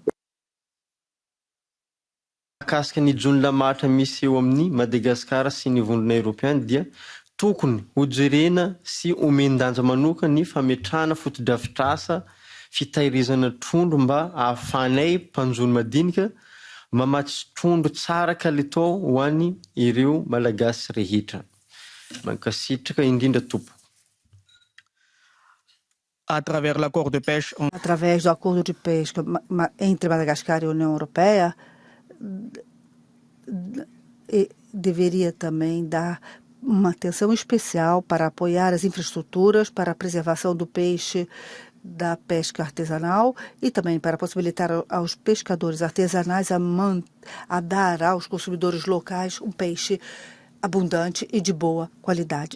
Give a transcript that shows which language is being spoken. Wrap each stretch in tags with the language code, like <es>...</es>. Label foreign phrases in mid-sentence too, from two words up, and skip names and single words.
<mg>Kasika ny jony lamatra misy eo amin'ny Madagasikara sy ny vondrona Europeana dia tokony ho jerena sy omendanja manoka ny fametrahana fotodrafitrasa fitahirizana trondro mba ahafanay mpanjony madinika mamatsy trondro tsara kalitao ho any ireo malagasy rehetra. Mankasitraka indrindra tompo.</mg> <pt>Através do acordo de pesca entre Madagascar e a União Europeia, deveria também dar uma atenção especial para apoiar as infraestruturas para a preservação do peixe da pesca artesanal e também para possibilitar aos pescadores artesanais a dar aos consumidores locais um peixe abundante e de boa qualidade.</pt>